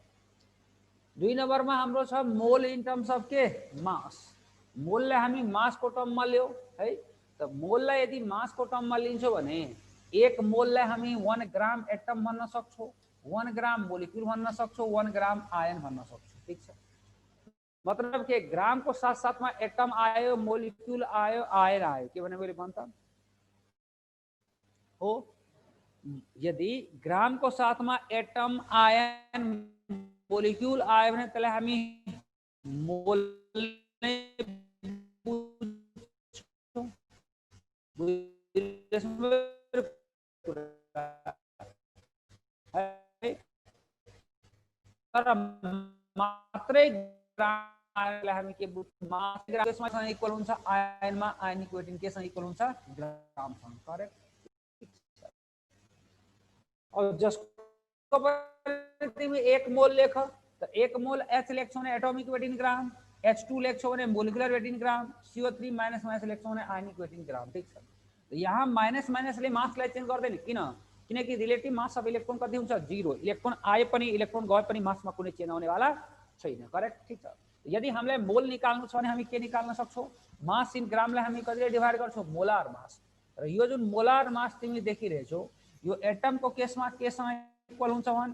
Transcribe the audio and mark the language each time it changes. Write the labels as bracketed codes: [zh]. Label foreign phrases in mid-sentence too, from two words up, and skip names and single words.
[ne] 2 नम्बरमा हाम्रो छ [en] mole in terms of [ne] के? मास। मोललाई हामी मासको टर्ममा ल्याऊ है। त मोललाई यदि मासको टर्ममा लिन्छौ भने एक मोललाई हामी 1 ग्राम एटम भन्न सक्छौँ, 1 ग्राम मोलिक्युल भन्न सक्छौँ, 1 ग्राम आयन भन्न सक्छौँ। ठीक छ। मतलब के, ग्राम [hi] को साथ साथ में [ne] एटम आयो, मोलिक्युल आयो, आयन आयो। के भने मैले भन त हो। यदि ग्राम [hi] को साथ में [ne] एटम, आयन, मोलिक्युल आयो भने त्यसलाई हामी मोल नै बुझ्छौँ। तर मात्रै ग्रामलाई हामी के बुझ्छौँ? मास ग्रामसँग इक्वल हुन्छ आयनमा, [en] ionic weighting [ne] केसँग इक्वल हुन्छ? ग्रामसँग। करेक्ट। और जसको तिमी एक मोल लेख तो एक मोल H लेख्छौ भने [en] atomic weight in gram, [ne] H2 लेख्छौ भने [en] molecular weight in gram, [ne] CO3 [en] minus minus [ne] लेख्छौ भने [en] ionic weight in gram. [ne] ठीक छ। तो यहाँ माइनस माइनसले मासलाई चेन्ज गर्दैन। किन? किनकि [en] relative mass of electron [ne] कति हुन्छ? 0। इलेक्ट्रोन आए पनि इलेक्ट्रोन गए पनि मासमा कुनै चेन्ज आउनेवाला छैन। करेक्ट। ठीक छ। यदि हामीलाई मोल निकाल्नु छ भने हामी के निकाल्न सक्छौँ? मास इन ग्रामलाई हामी कतिले डिभाइड गर्छौँ? [en] molar mass. [ne] र यो जुन [en] molar mass [ne] तिमी देखिरहेछौ यो एटम को केसमा केसँग इक्वल हुन्छ भन?